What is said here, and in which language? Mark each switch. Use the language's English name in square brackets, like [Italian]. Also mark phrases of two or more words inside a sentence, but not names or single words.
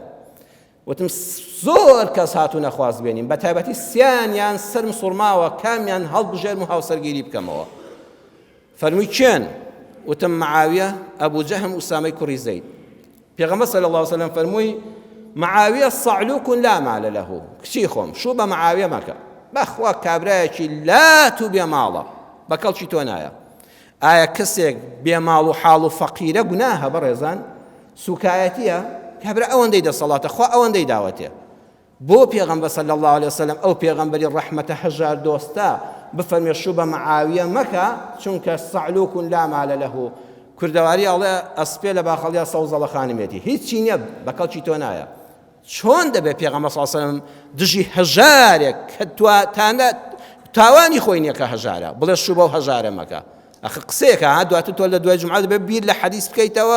[Central Kurdish] وتم زۆر کەس هاتوونە خوازبێنیم، بە تایبەتی سیانیان سەرم سوڕماوە، کامیان هەڵبژێرم و هاوسەرگیری بکەمەوە. فەرمووی کێن؟ وتم معاویە، ئەبوو جەهم، ئوسامەی کوڕی زەید. پێغەمبەر [Arabic] صلی الله علیه وسلم [Central Kurdish] فەرمووی معاویە [Arabic] صعلوک لا مال له، [Central Kurdish] کچی خۆم شوو بە معاویە مەکە، بەخوا کابرایەکی لات و بێماڵە، بە کەڵکی تۆ نایە. ئایا کەسێک بێماڵ و حاڵ و فەقیرە گوناهە بەڕێزان؟ سوکایەتیە؟ کابرا ئەوەندەی دەسەڵاتە، خوا ئەوەندەی داوەتێ. بۆ پێغەمبەر [Arabic] صلی الله علیه وسلم، [Central Kurdish] ئەو پێغەمبەری ڕەحمەتە هەژار دۆستە، بفەرمێ شوو بە معاویە مەکە، چونکە [Arabic] صعلوک لا مال له. [Central Kurdish] کوردەواری ئەڵێ ئەسپێ لە باخەڵیا سەوزەڵە خانمێتی، هیچی نییە، بە کەڵکی تۆ نایە. چۆن دەبێت پێغەمبەر [Arabic] صلی الله علیه وسلم [Central Kurdish] دژی هەژارێک کە تاوانی خۆی نییە کە هەژارە بڵێ شوو بەو هەژارە مەکە؟ ئەخ قسەیەکە، دواتر تۆ لە دوای جومعە دەبێت بیر لە حەدیث بکەیتەوە.